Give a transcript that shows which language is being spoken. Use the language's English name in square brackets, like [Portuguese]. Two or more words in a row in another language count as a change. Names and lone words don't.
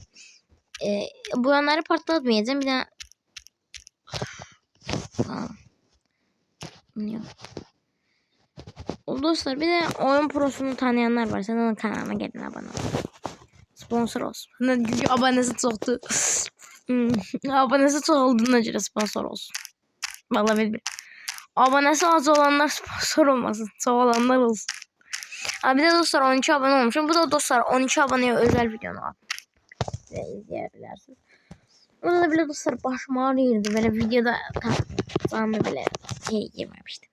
[Turkish] Bu yanları partlatmayacağım. Bir də dostlar, bir də oyun prosunu tanıyanlar var. Sən onun kanalıma gelin, abone olun. [Azerbaijani] Sponsor olsun. Abonesi çoxdur. Abonesi çox olduğuna görə sponsor olsun. [Turkish] Vallahi bilmiyorum. [Azerbaijani] Abonesi az olanlar sponsor olmasın. Çox olanlar olsun. [Turkish] Bir de dostlar 12 abone olmuşum. Bu da dostlar 12 aboneye özel videonu var. İzleyebilirsiniz. Burada da bile dostlar başım ağrıyordu. Böyle videoda tamamı bile girmemiştim.